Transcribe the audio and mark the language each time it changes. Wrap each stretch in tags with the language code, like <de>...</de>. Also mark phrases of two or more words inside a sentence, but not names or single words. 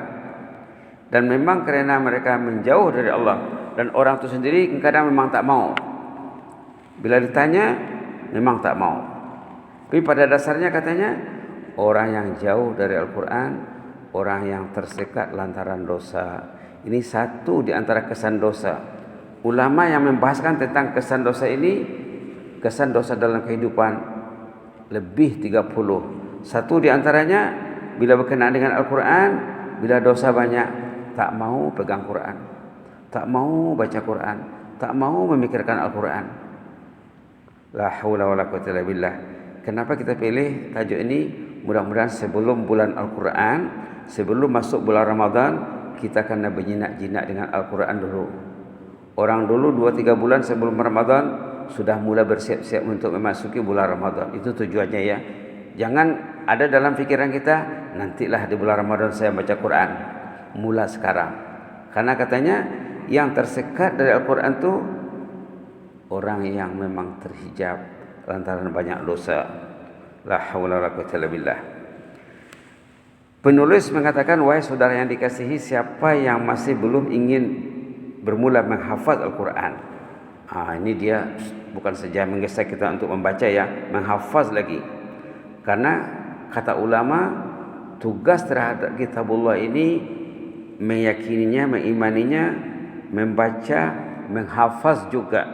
<ms>Dan memang karena mereka menjauh dari Allah, dan orang itu sendiri kadang memang tak mau. Bila ditanya memang tak mau. Tapi pada dasarnya katanya orang yang jauh dari Al-Quran, orang yang tersekat lantaran dosa. Ini satu di antara kesan dosa. Ulama yang membahaskan tentang kesan dosa ini, kesan dosa dalam kehidupan lebih 30. Satu di antaranya bila berkenaan dengan Al-Quran, bila dosa banyak, tak mau pegang Quran, tak mau baca Quran, tak mau memikirkan Al-Quran.</ms> <ar>لا حول ولا قوة إلا بالله.</ar> <ms>Kenapa kita pilih tajuk ini? Mudah-mudahan sebelum bulan Al-Quran, sebelum masuk bulan Ramadan, kita kena berjinak-jinak dengan Al-Quran dulu. Orang dulu 2-3 bulan sebelum Ramadan sudah mulai bersiap-siap untuk memasuki bulan Ramadan. Itu tujuannya ya. Jangan ada dalam pikiran kita, nantilah di bulan Ramadan saya baca Quran. Mula sekarang. Karena katanya yang tersekat dari Al-Quran itu orang yang memang terhijab lantaran banyak dosa.</ms> <ar>لا حول ولا قوة إلا بالله.</ar> <ms>Penulis mengatakan, wahai saudara yang dikasihi, siapa yang masih belum ingin bermula menghafaz Al-Quran. Ini dia bukan saja menggesa kita untuk membaca ya, menghafaz lagi. Karena kata ulama, tugas terhadap kitabullah ini meyakininya, mengimaninya, membaca, menghafaz juga.</ms>